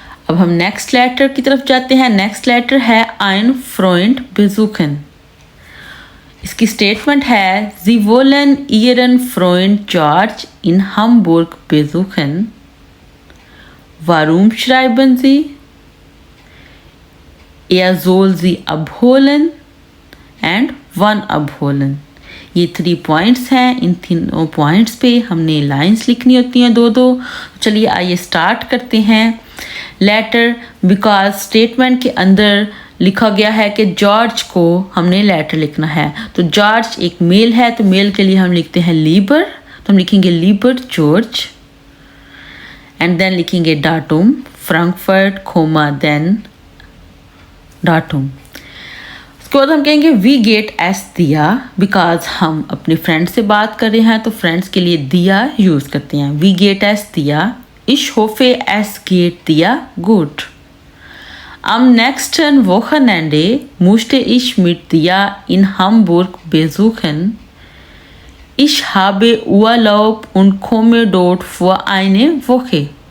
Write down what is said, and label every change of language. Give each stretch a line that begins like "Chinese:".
Hindi: अब हम next letter की तरफ जाते हैं। नेक्स्ट लेटर है
German: ein Freund besuchen।
Hindi: इसकी स्टेटमेंट है
German: Sie wollen ihren Freund George in Hamburg besuchen। Warum schreiben Sie? Er soll sie abholen and wann abholen।
Hindi: ये 3 पॉइंट्स हैं। इन 3 पॉइंट्स पे हमने लाइंस लिखनी होती हैं 2-2। चलिए आइए स्टार्ट करते हैं। लेटर बिकॉज स्टेटमेंट के अंदर लिखा गया है कि जॉर्ज को हमने लेटर लिखना है। तो जॉर्ज एक मेल है, तो मेल के लिए हम लिखते हैं लीबर। तो हम लिखेंगे लीबर जॉर्ज एंड देन लिखेंगे डाटूम, फ्रैंकफर्ट, कोमा, देन डाटूम। उसके बाद हम कहेंगे
German: वी गेट एस दिया,
Hindi: बिकॉज हम अपने फ्रेंड से बात कर रहे हैं तो फ्रेंड्स के लिए दिया यूज़ करते हैं।
German: वी गेट एस दिया। Ich hoffe, es geht dir gut. Am nächsten Wochenende musste ich mit dir in Hamburg besuchen. Ich habe Urlaub und komme dort für eine Woche.